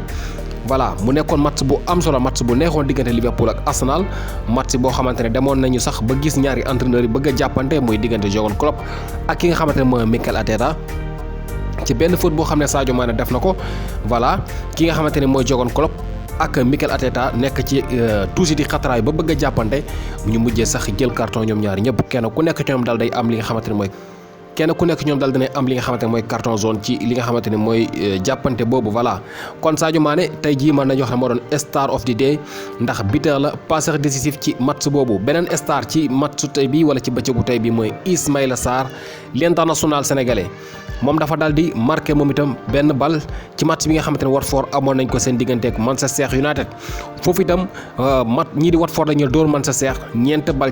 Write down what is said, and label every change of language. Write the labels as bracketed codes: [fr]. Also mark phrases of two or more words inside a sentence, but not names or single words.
[wo] voilà mu nekkoon match bu am solo match bu neexoon diggante Liverpool ak Arsenal match boo xamante ne demoon nañu sax ba gis ñaari entraîneurs yi bëgg a jàppante muy diggante Jürgen Klopp ak ki nga xamante ne mooy Mikel Arteta ci benn faute boo xam ne Sadio Mané def na ko voilà ki nga xamante ne mooy Jürgen Klopp ak Mikel Arteta nekk ci tuuti di xatraay ba bëgg a jàppante ñu mujjee sax jël carton ñoom ñaari ñëpp kenn ku nekk ci ñoom daal day am li nga xamante ne mooy. kenn ku nekk ñoom daal dina am li nga xamante ne mooy [fr] carton jaune [wo] ci li nga xamante ne mooy jàppante boobu voilà kon Sadio Mané tey jii mën nañu wax ne moo doon [en] star of the day [wo] ndax buteur la [fr] passeur décisif [wo] ci match boobu beneen star ci match tey bi wala ci bëccëgu tey bi mooy Ismaïla Sarr [fr] l'international sénégalais [wo] moom dafa daal di marqué moom itam benn bal ci match bi nga xamante ne Watford amoon nañ ko seen digganteeg Manchester United foofu itam ñii di Watford dañu dóor Manchester ñeent bal